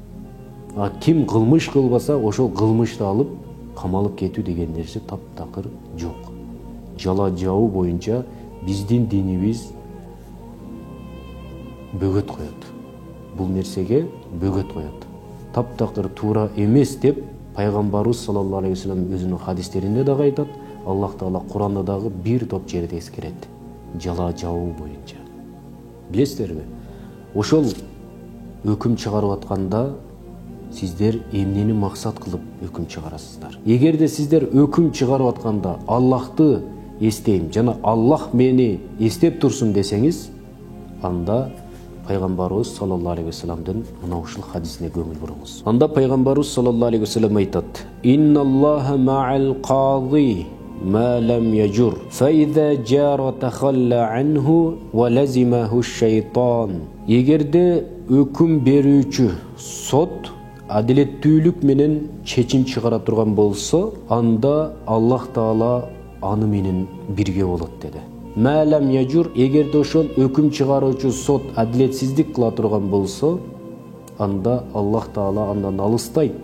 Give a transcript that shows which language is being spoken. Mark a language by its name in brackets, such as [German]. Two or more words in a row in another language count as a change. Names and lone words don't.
[Kyrgyz] А ким кылмыш кылбаса, ошол кылмышты алып камалып кетүү деген нерсе таптакыр жок. Жала жабуу боюнча биздин динибиз бөгөт коет. Бул нерсеге бөгөт коет. Таптакыр туура эмес деп пайгамбарыбыз [Arabic] صلى الله عليه وسلم [Kyrgyz] өзүнүн хадистеринде дагы айтат. Аллах Таала Куранда дагы бир топ жерде эскерет. Жала жабуу боюнча. Билесиздерби? Ошол өкүм чыгарып атканда сиздер эмнени максат кылып өкүм чыгарасыздар? Эгерде сиздер өкүм чыгарып атканда Аллахты эстейм жана Аллах мени эстеп турсун десеңиз, анда пайгамбарыбыз [Arabic] صلى الله عليه وسلم [Kyrgyz] мына ушул хадисине көңүл буруңуз. Анда пайгамбарыбыз [Arabic] صلى الله عليه وسلم айтат: "إن الله مع القاضي ما لم يجر فإذا جار تخلى عنه ولزمه الشيطان." [Kyrgyz] Эгерде өкүм берүүчү сот адилеттүүлүк менен чечим чыгара турган болсо, анда Аллах Таала аны менен бирге болот деди. [Arabic] ما لم يجر, [Kyrgyz] эгерде ошол өкүм чыгаруучу сот адилетсиздик кыла турган болсо, анда Аллах Таала андан алыстайт.